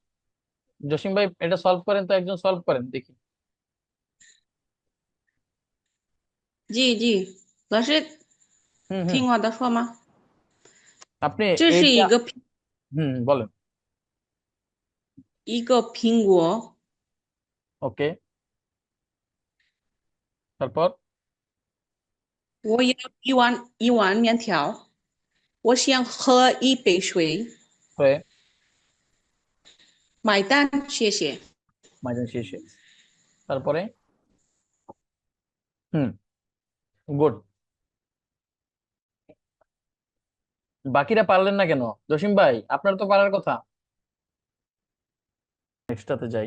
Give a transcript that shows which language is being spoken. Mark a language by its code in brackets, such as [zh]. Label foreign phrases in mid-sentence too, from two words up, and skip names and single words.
[bn] জসিম ভাই এটা সলভ করেন তো, একজন সলভ করেন দেখি। [zh] 老师 হুম হুম 听我的说吗？ [bn] আপনি [zh] 这是 [bn] এইটা [zh] 一个 [bn] বলেন। [zh] 苹果， [bn] ওকে, তারপর [zh] 我要一碗面条，我想喝一杯水， [bn] হয়ে [zh] 买单，谢谢。 [bn] মাইদান শেষে, তারপরে হুম গুড। বাকিরা পারলেন না কেন? জসিম ভাই আপনার তো পারার কথা। নেক্সটটাতে যাই।